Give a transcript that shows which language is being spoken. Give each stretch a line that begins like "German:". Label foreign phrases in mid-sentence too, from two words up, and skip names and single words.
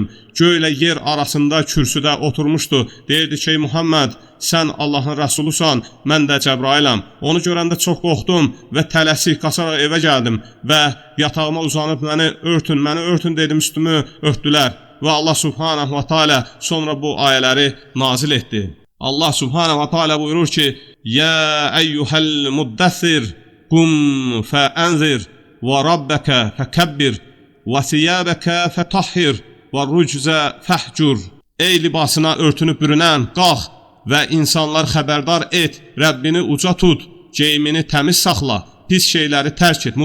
Azerbaijani: Göy ilə yer arasında kürsüdə oturmuşdu. Deyirdi ki, Muhammed, sən Allahın rəsulusan, mən də Cəbrailəm. Onu görəndə çox qorxdum və tələsik qaçaraq evə gəldim və yatağıma uzanıb məni örtün dedim, üstümü örtdülər. Və Allah
Arabic: سبحانه وتعالى
Azerbaijani: sonra bu ayələri nazil etdi.
Arabic: الله سبحانه وتعالى
Azerbaijani: buyurur ki,
Arabic: يا أيها المدثر قم فأنذر وربك فكبر وثيابك فطهر والرجز فاهجر.
Azerbaijani: Ey libasına örtünüb bürünən, qalx və insanlar xəbərdar et, Rəbbini uca tut, geyimini təmiz saxla, pis şeyləri tərk et.